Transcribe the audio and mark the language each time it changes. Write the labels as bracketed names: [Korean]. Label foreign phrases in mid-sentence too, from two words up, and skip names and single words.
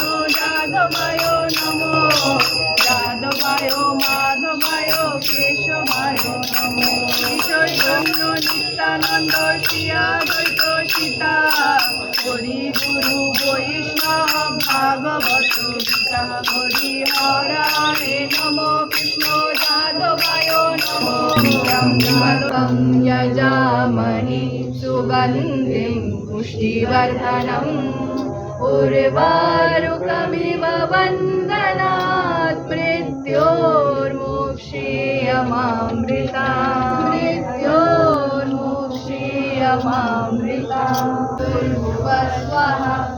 [Bangla] যাদবায় নমঃ, যাদবায় মাধবায় কেশবায় নমঃ, চৈতন্য নিত্যানন্দ শ্রী অদ্বৈত সীতা, হরি গুরু বৈষ্ণব ভাগবত গীতা, হরি হরায় নমঃ কৃষ্ণ যাদবায় নমঃ, [Sanskrit] यजामहे सुगन्धिं पुष्टिवर्धनम् उर्वारुकमिव वन्दनात् मृत्योर्मुक्षीयमामृतात् स्वाहा